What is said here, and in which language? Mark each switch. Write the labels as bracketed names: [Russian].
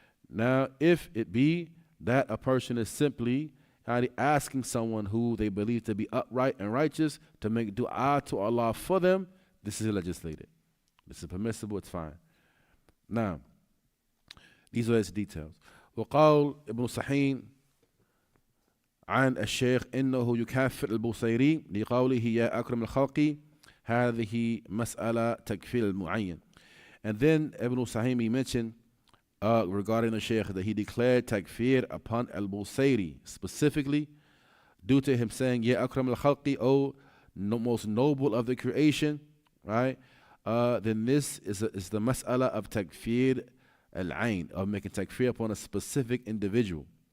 [English] Now, if it be that a person is simply asking someone who they believe to be upright and righteous to make dua to Allah for them, this is legislated. This is permissible, it's fine. Now, these are its details. [Arabic] وقال ابن صحين عن الشيخ إنه يكافر البوصيري لقوله يا أكرم الخلق هذه مسألة تكفير المعين. [English] And then Ibn Sahimi mentioned regarding the Shaykh that he declared takfir upon al-Busayri specifically due to him saying Ya Akram al-Khalqi, O most noble of the creation, right? Then this is the mas'ala of takfir al-ain, of making takfir upon a specific individual.